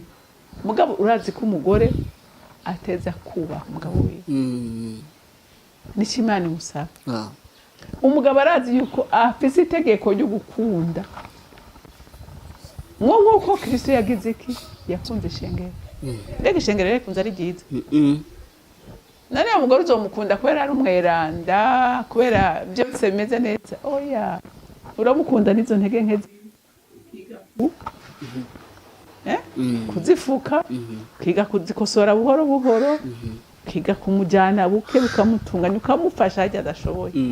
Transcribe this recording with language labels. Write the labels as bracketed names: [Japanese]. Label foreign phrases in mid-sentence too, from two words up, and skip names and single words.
[Rundi] Mugabo urazi ko umugore ateza kubaha umugabo wiwe, n'icyo Imana imusaba. Umugabo arazi yuko afise itegeko ryo gukunda, nk'uko Kristo yagize iki, yakunze ishengero. Mbega ishengero rikunze ari ryiza. None umugore uzomukunda kubera ari umweranda, kubera byose bimeze neza? Oya, uramukunda n'izo ntege nke kuzifuka, kiga kuzikosora buhoro buhoro, kiga kumujyana buke bukamutunganya, ukamufasha hajya adashoboye.